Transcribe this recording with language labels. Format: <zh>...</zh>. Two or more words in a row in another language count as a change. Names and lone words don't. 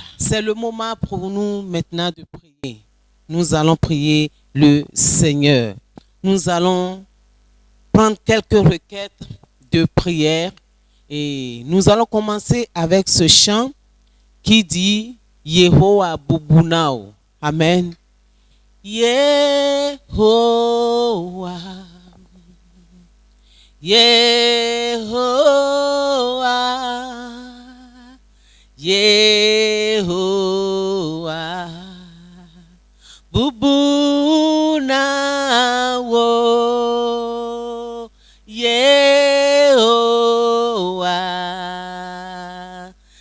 <fr>C'est le moment pour nous maintenant de prier. Nous allons prier le Seigneur. Nous allons prendre quelques requêtes de prière et nous allons commencer avec ce chant qui dit Yehowa Bubunao. Amen.</fr> <ee>Yehowa, Yehowa, Yehowa, Bubunao, Yehowa,</ee>